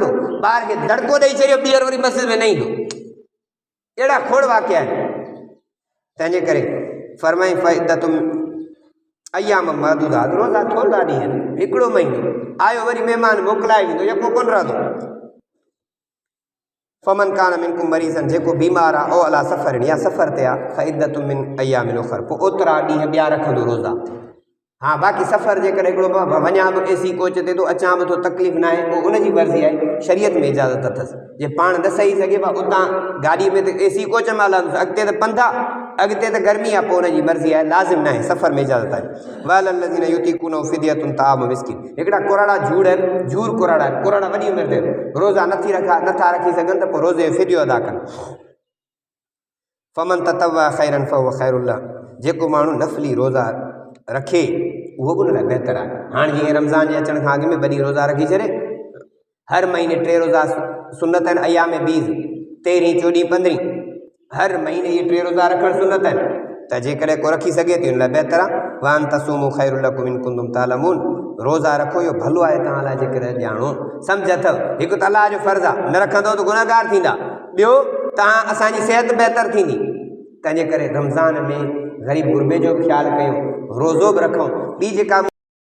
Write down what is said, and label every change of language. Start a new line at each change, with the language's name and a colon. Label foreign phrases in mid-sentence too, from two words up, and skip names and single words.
Sindhi: ॿार खे दड़को ॾेई छॾियो, ॿीहर वरी मस्जिद में न ईंदो। अहिड़ा खोड़ वाक़िया आहिनि। तंहिंजे करे फरमाई
Arabic: فعدة أيام معدودات,
Sindhi: रोज़ा थोरा ॾींहं आहिनि, हिकिड़ो महीनो आयो वरी महिमान मोकिलाए वेंदो, यको कोन रहंदो।
Arabic: فمن كان منكم مريضا,
Sindhi: जेको बीमार आहे,
Arabic: أو على سفر,
Sindhi: या सफ़र ते आहे,
Arabic: فعدة من أيام أخر,
Sindhi: पोइ ओतिरा ॾींहं ॿिया रखंदो रोज़ा। हाँ बाक़ी सफ़र जे करे हिकिड़ो वञा बि
English: AC coach
Sindhi: ते थो, अचां बि थो, तकलीफ़ न आहे, पोइ उनजी मर्ज़ी आहे, शरीयत में इजाज़त अथसि। जे पाण न सही सघे उतां गाॾी में त
English: AC coach
Sindhi: में हलंदुसि, अॻिते त पंधु आहे, अॻिते त गर्मी आहे, पोइ हुनजी मर्ज़ी आहे, लाज़िम न आहे, सफ़र में इजाज़त आहे।
Arabic: والذين يطيقونه فدية طعام مسكين,
Sindhi: हिकिड़ा कुराड़ा झूर आहिनि, झूर कुराड़ा आहिनि, कुराड़ा वॾी उमिरि ते रोज़ा नथा रखी सघनि त पोइ रोज़े जो फ़िदियो अदा कनि।
Arabic: فمن تطوع خيرا فهو خير له,
Sindhi: जेको माण्हू नफ़ली रोज़ा रखे उहो बि उन लाइ बहितर आहे। हाणे जीअं रमज़ान जे अचण खां अॻु में ॿ ॾींहं रोज़ा रखी छॾे, हर महीने 3 रोज़ा सुनत आहिनि,
Arabic: أيام البيض
Sindhi: 13, 14, 15, हर महीने इहे 3 रोज़ा रखणु सुनत आहिनि, त जेकॾहिं को रखी सघे थी उन लाइ बहितर आहे।
Arabic: وأن تصوموا خير لكم إن كنتم تعلمون,
Sindhi: रोज़ा रखो इहो भलो आहे तव्हां लाइ जेकॾहिं ॼाणो सम्झ अथव। हिकु त अलाह जो फ़र्ज़ु आहे, न रखंदव त गुनहगार थींदा, ॿियो तव्हां असांजी सिहत बहितर थींदी। तंहिंजे करे रमज़ान में ग़रीब गुरबे जो बि ख़्यालु कयूं, रोज़ो बि रखूं। ॿी जेका